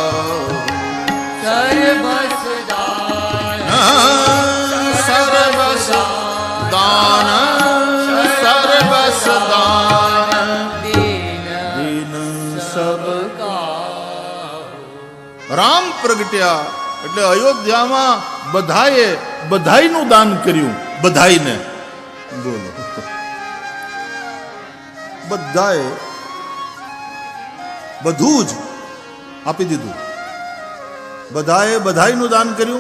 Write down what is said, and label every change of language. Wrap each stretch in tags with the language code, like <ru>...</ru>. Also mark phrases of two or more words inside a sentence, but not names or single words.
<hi>सर्वस दान, सर्वस दान, सर्वस दान दीन दीन सबका. का.</hi> <gu>રામ પ્રગટ્યા એટલે અયોધ્યામાં બધાએ બધાઈનું દાન કર્યું. બધાઈને બોલો, બધાએ બધું જ આપી દીધું. બધાએ બધાઈનું દાન કર્યું.</gu>